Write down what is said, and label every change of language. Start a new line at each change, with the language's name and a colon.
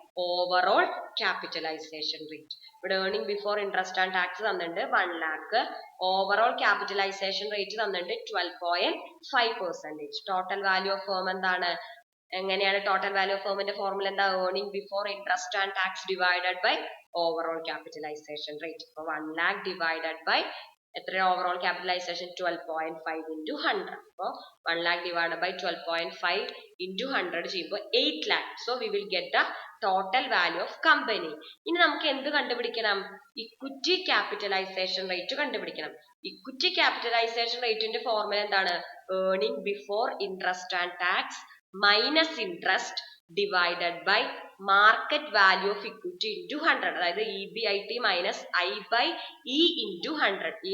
English: Overall capitalisation rate.
Malayalam: ഇവിടെ
English: earning before interest and tax
Malayalam: തന്നിട്ടുണ്ട്
English: 1 lakh, overall capitalisation rate തന്നിട്ടുണ്ട് 12.5%. Total value of firm
Malayalam: എന്താണ്? എങ്ങനെയാണ്
English: Total value of ഫേമിന്റെ formula എന്താ? Earning before interest and tax divided by overall capitalisation rate.
Malayalam: അപ്പൊ
English: 1 lakh divided by
Malayalam: എത്ര
English: Overall capitalisation? 12.5 into 100.
Malayalam: അപ്പോൾ
English: 1 lakh divided by 12.5 into 100
Malayalam: ചെയ്യുമ്പോൾ
English: 8 lakh. So we will get the total value of company.
Malayalam: ഇനി നമുക്ക് എന്ത് കണ്ടുപിടിക്കണം?
English: equity capitalisation rate
Malayalam: കണ്ടുപിടിക്കണം.
English: Equity capitalisation റേറ്റിന്റെ formula എന്താണ്? Earning before interest and tax minus interest divided by market value of equity into 100. അതായത് EBIT minus I/E into 100.